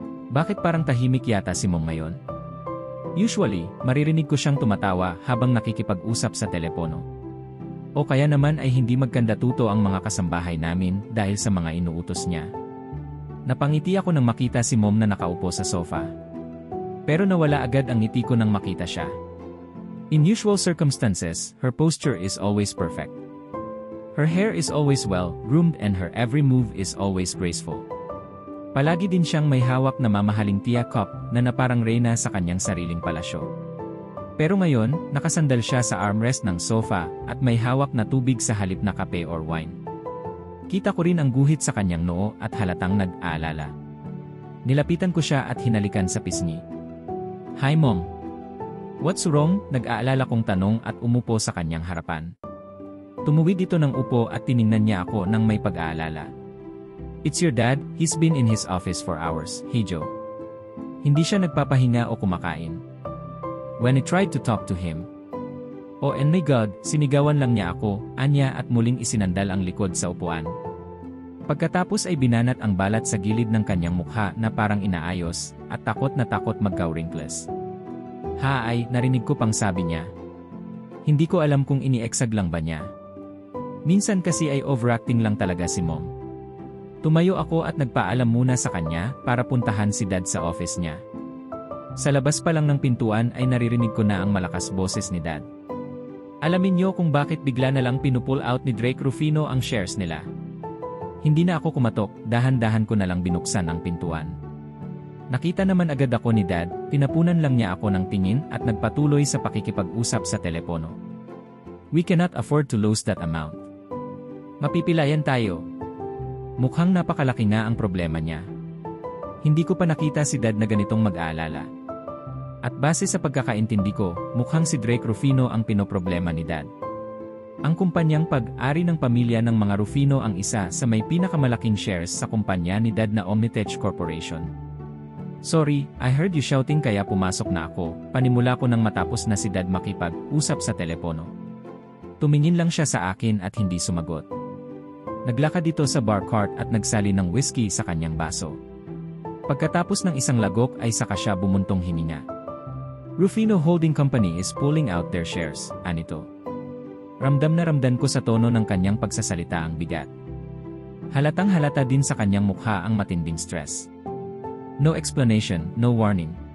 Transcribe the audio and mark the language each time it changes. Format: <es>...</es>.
<tl>Bakit parang tahimik yata si Mom ngayon? Usually, maririnig ko siyang tumatawa habang nakikipag-usap sa telepono. O kaya naman ay hindi magkandatuto ang mga kasambahay namin dahil sa mga inuutos niya. Napangiti ako nang makita si Mom na nakaupo sa sofa. Pero nawala agad ang ngiti ko nang makita siya.</tl> <en>In usual circumstances, her posture is always perfect. Her hair is always well groomed and her every move is always graceful.</en> <tl>Palagi din siyang may hawak na mamahaling tea cup na parang reyna sa kanyang sariling palasyo. Pero ngayon, nakasandal siya sa armrest ng sofa at may hawak na tubig sa halip na kape or wine. Kita ko rin ang guhit sa kanyang noo at halatang nag-aalala. Nilapitan ko siya at hinalikan sa pisngi.</tl> <en>"Hi Mom." "What's wrong?"</en> <tl>Nag-aalala kong tanong at umupo sa kanyang harapan. Tumuwid dito ng upo at tiningnan niya ako nang may pag-aalala.</tl> <en>"It's your dad, he's been in his office for hours, hey Joe."</en> <tl>Hindi siya nagpapahinga o kumakain.</tl> <en>When I tried to talk to him. Oh and my God,</en> <tl>sinigawan lang niya ako, anya at muling isinandal ang likod sa upuan. Pagkatapos ay binanat ang balat sa gilid ng kanyang mukha na parang inaayos, at takot na takot magka-wrinkles. "Ha ay," narinig ko pang sabi niya. Hindi ko alam kung ini-exag lang ba niya. Minsan kasi ay overacting lang talaga si Mom. Tumayo ako at nagpaalam muna sa kanya para puntahan si Dad sa office niya. Sa labas pa lang ng pintuan ay naririnig ko na ang malakas boses ni Dad. Alamin niyo kung bakit bigla na lang pinupull out ni Drake Rufino ang shares nila. Hindi na ako kumatok, dahan-dahan ko na lang binuksan ang pintuan. Nakita naman agad ako ni Dad, pinapunan lang niya ako ng tingin at nagpatuloy sa pakikipag-usap sa telepono.</tl> <en>"We cannot afford to lose that amount.</en> <tl>Mapipilayan tayo." Mukhang napakalaki na ang problema niya. Hindi ko pa nakita si Dad na ganitong mag-aalala. At base sa pagkakaintindi ko, mukhang si Drake Rufino ang pinoproblema ni Dad. Ang kumpanyang pag-ari ng pamilya ng mga Rufino ang isa sa may pinakamalaking shares sa kumpanya ni Dad na Omnitech Corporation.</tl> <en>"Sorry, I heard you shouting</en> <tl>kaya pumasok na ako," panimula ko nang matapos na si Dad makipag-usap sa telepono. Tumingin lang siya sa akin at hindi sumagot. Naglakad dito sa bar cart at nagsali ng whiskey sa kanyang baso. Pagkatapos ng isang lagok ay saka siya bumuntong hininga.</tl> <en>"Rufino Holding Company is pulling out their shares," anito.</en> <tl>Ramdam na ramdam ko sa tono ng kanyang pagsasalita ang bigat. Halatang halata din sa kanyang mukha ang matinding stress.</tl> <en>No explanation, no warning.</en>